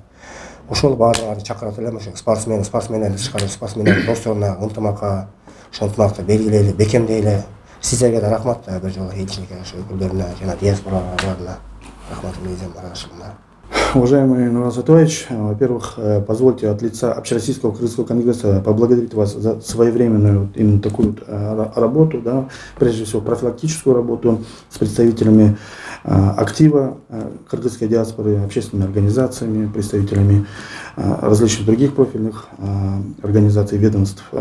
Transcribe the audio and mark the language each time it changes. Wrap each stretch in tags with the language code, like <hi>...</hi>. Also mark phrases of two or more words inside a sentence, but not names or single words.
<ky>Ошол баардыгын чакырат элем, ошо спортсмендердин тышкары спортсмендердин досторуна ынтымакка, ошо ынтымакты белгилейли, бекемдейли. Сиздерге да рахмат бир жолу элчиликке, ошо өкүлдөрүнө жана диаспорага баарына рахматымды изем аралашымда.</ky> <ru>Уважаемый Нурлан Сатович, во-первых, позвольте от лица Общероссийского Кыргызского конгресса поблагодарить вас за своевременную именно такую работу, да, прежде всего профилактическую работу с представителями актива кыргызской диаспоры, общественными организациями, представителями различных других профильных организаций, ведомств.</ru>